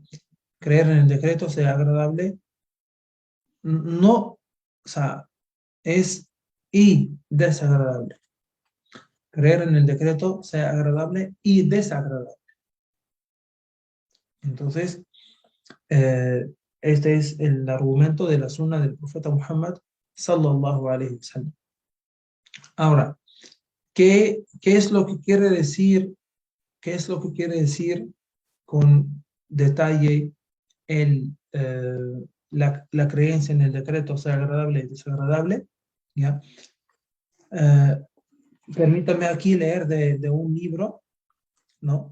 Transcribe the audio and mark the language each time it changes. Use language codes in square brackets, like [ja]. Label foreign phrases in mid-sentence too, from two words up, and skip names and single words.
[es] Creer en el decreto sea agradable, no, o sea, es y desagradable. Creer en el decreto sea agradable y desagradable. Entonces, eh, este es el argumento de la sunna del profeta Muhammad [ar] صلى الله عليه وسلم. [es] Ahora, ¿qué es lo que quiere decir? ¿Qué es lo que quiere decir con detalle la creencia en el decreto sea agradable y desagradable? ¿Ya? Eh, Permítame aquí leer de un libro, ¿no?